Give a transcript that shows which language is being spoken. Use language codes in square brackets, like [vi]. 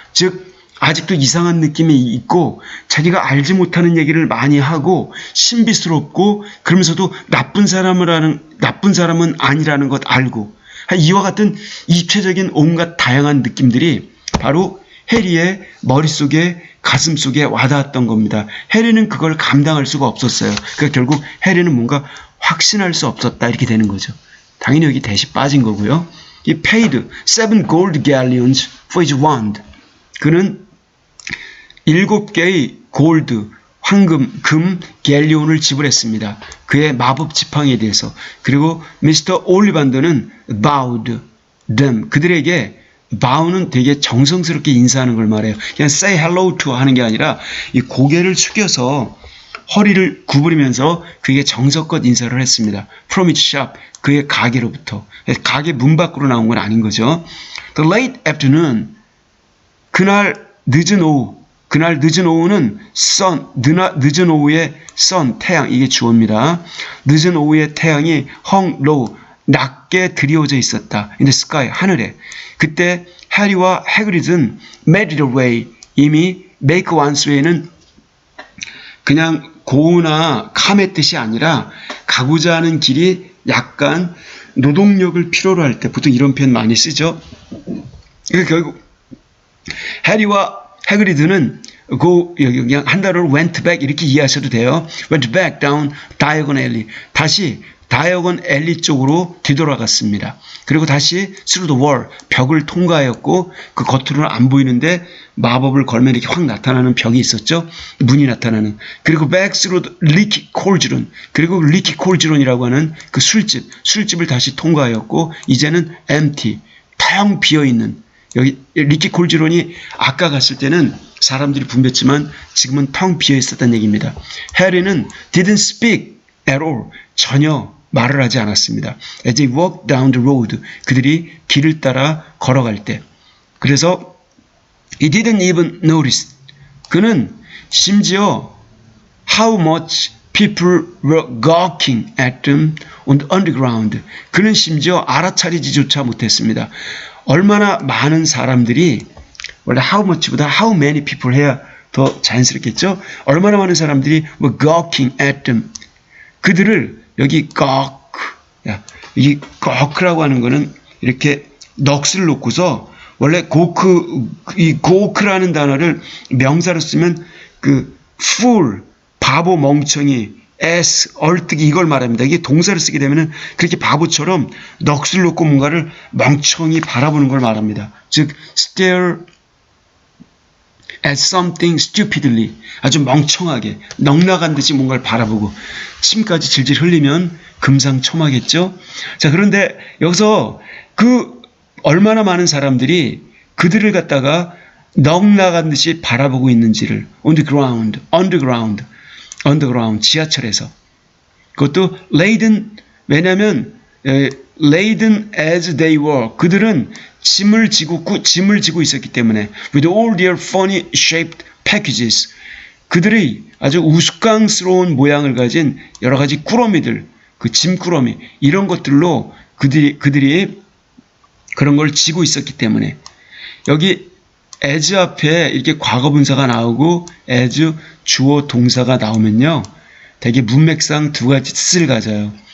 [ko] 즉 아직도 이상한 느낌이 있고 자기가 알지 못하는 얘기를 많이 하고 신비스럽고 그러면서도 나쁜 사람은 아니라는 것 알고 이와 같은 입체적인 온갖 다양한 느낌들이 바로 해리의 머릿속에 가슴속에 와닿았던 겁니다. 해리는 그걸 감당할 수가 없었어요. 그러니까 결국 해리는 뭔가 확신할 수 없었다 이렇게 되는 거죠. 당연히 여기 대시 빠진 거고요. [en] He paid 7 gold galleons for his wand. [ko] 그는 7개의 골드, 황금, 금, 갤리온을 지불했습니다. 그의 마법 지팡이에 대해서. 그리고 미스터 올리반더는 [en] bowed them. [ko] 그들에게 bow는 되게 정성스럽게 인사하는 걸 말해요. 그냥 [en] say hello to [ko] 하는 게 아니라 이 고개를 숙여서 허리를 구부리면서 그에게 정성껏 인사를 했습니다. [en] From its shop, [ko] 그의 가게로부터. 가게 문 밖으로 나온 건 아닌 거죠. [en] The late afternoon, [ko] 그날 늦은 오후는 늦은 오후의 sun, 태양, 이게 주어입니다. 늦은 오후의 태양이 [en] hung low, [ko] 낮게 드리워져 있었다. [en] In the sky, [ko] 하늘에. 그때 해리와 해그리드는 [en] made it away, [ko] 이미 [en] make one's way [ko] 는 그냥 고우나 감의 뜻이 아니라 가고자 하는 길이 약간 노동력을 필요로 할 때 보통 이런 표현 많이 쓰죠. 그러니까 결국 해리와 해그리드는 그냥 한 단어로 [en] went back [ko] 이렇게 이해하셔도 돼요. [en] went back down Diagon Alley. [ko] 다시 다이어건 앨리 쪽으로 뒤돌아갔습니다. 그리고 다시 [en] through the wall, [ko] 벽을 통과하였고 그 겉으로는 안 보이는데 마법을 걸면 이렇게 확 나타나는 벽이 있었죠. 문이 나타나는. 그리고 [en] back through the leaky cauldron. [ko] 그리고 leaky cauldron이라고 하는 그 술집을 다시 통과하였고 이제는 empty, 텅 비어있는 여기 리키 콜즈론이 아까 갔을 때는 사람들이 붐볐지만 지금은 텅 비어 있었다는 얘기입니다. [en] 해리는 didn't speak at all. [ko] 전혀 말을 하지 않았습니다. [en] As they walked down the road. [ko] 그들이 길을 따라 걸어갈 때. 그래서 [en] he didn't even notice. [ko] 그는 심지어 [en] how much people were gawking at them on the underground. [ko] 그는 심지어 알아차리지조차 못했습니다. 얼마나 많은 사람들이, 원래 [en] how much [ko] 보다 [en] how many people [ko] 해야 더 자연스럽겠죠? 얼마나 많은 사람들이 [en] were gawking at them. [ko] 그들을 여기 gawk, 이 gawk라고 하는 거는 이렇게 넋을 놓고서 원래 이 gawk라는 단어를 명사로 쓰면 그 fool, 바보, 멍청이, ass, 얼뜨기 이걸 말합니다. 이게 동사를 쓰게 되면은 그렇게 바보처럼 넋을 놓고 뭔가를 멍청이 바라보는 걸 말합니다. 즉 [en] stare at something stupidly, [ko] 아주 멍청하게 넋나간 듯이 뭔가를 바라보고 침까지 질질 흘리면 금상첨화겠죠. 자, 그런데 여기서 그 얼마나 많은 사람들이 그들을 갖다가 넋나간 듯이 바라보고 있는지를 [en] on the ground, underground, [ko] 지하철에서. 그것도 [en] laden, [ko] 왜냐하면 [en] laden as they were. [ko] 그들은 짐을 지고 있었기 때문에 [en] with all their funny shaped packages. [ko] 그들의 아주 우스꽝스러운 모양을 가진 여러 가지 꾸러미들, 그 짐꾸러미 이런 것들로 그들이 그런 걸 지고 있었기 때문에 여기 as 앞에 이렇게 과거분사가 나오고 as 주어 동사가 나오면요, 되게 문맥상 두 가지 뜻을 가져요.